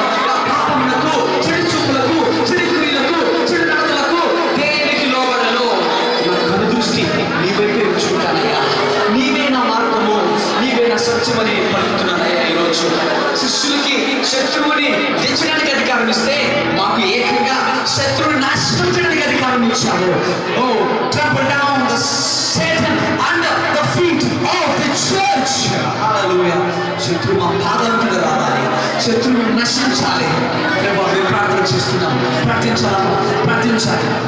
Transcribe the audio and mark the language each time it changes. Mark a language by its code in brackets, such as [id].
[te] నా పాపములకు, చెడు చూపులకు, చెడు క్రియలకు, చెడు నడతలకు దేనికి లోబడను. నా కనుదృష్టి నీ వైపే ఉంచుకుంటానయ్యా. నీవే నా మార్గము, నీవే నా సత్యమని పలుకుతున్నానయ్యా. ఈరోజు శిష్యులకి శత్రువుని తెచ్చడానికి అధికారం ఇస్తే మాకు ఏకంగా శత్రువుని నాశనం చేయడానికి అధికారం ఇచ్చాము. [en] Oh, trample down the Satan under the feet of the church. Hallelujah. [te] శత్రువు మా పాదాల కింద రావాలి, శత్రువుని నశించాలి. మేము ప్రార్థన చేస్తున్నాం. ప్రార్థించాలి.